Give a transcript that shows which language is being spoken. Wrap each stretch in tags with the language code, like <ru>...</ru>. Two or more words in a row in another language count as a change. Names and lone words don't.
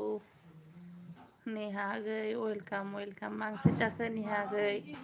<brx>नेहा गई वेलकम वेलकम मा ओंख्रि जाखो नेहा गई</brx>